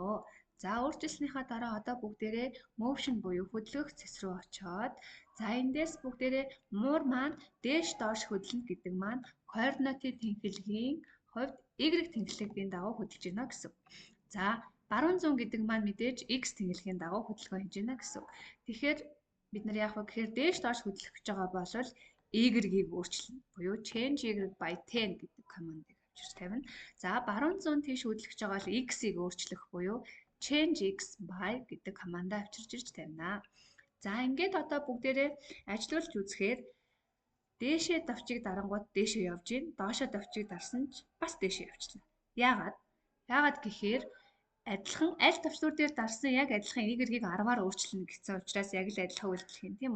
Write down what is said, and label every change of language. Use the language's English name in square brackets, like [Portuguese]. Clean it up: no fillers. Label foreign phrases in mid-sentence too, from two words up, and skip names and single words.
[Mongolian] За өөрчилснийхаа дараа одоо бүгдээрээ motion буюу хөдлөх цэс рүү очиод за эндээс бүгдээрээ муур маань дээш доош хөдлөнө гэдэг маань координатын тэнхилгийн хувьд y тэнхлэгийн дагуу хөдлөж байна гэсэн. За баруун зүүн гэдэг маань мэдээж x тэнхлэгийн дагуу хөдөлгөөн хийж байна гэсэн. Тэгэхээр бид нар яах вэ гэхээр дээш доош хөдлөх гэж байгаа бол y-ийг өөрчилнө. Буюу [English] change y by [Mongolian] 10 гэдэг командыг авчирч тавина. За баруун зүүн тийш хөдлөх гэж байгаа бол x-ийг өөрчлөх буюу [English] change x by [Mongolian] гэдэг командаа авчирч ирж тавина. За ингээд одоо бүгдээрээ ажилуулж үзэхээр дээшээ давчиг дарангууд дээшээ явж гин, доошоо давчиг дарсан ч бас дээшээ явчихна. Яагаад гэхээр адилхан аль давчлуур дээр дарсан яг адилхан y-ийг 10-аар өөрчилнө гэсэн учраас яг л адилхан үйлдэл хийн тийм үү.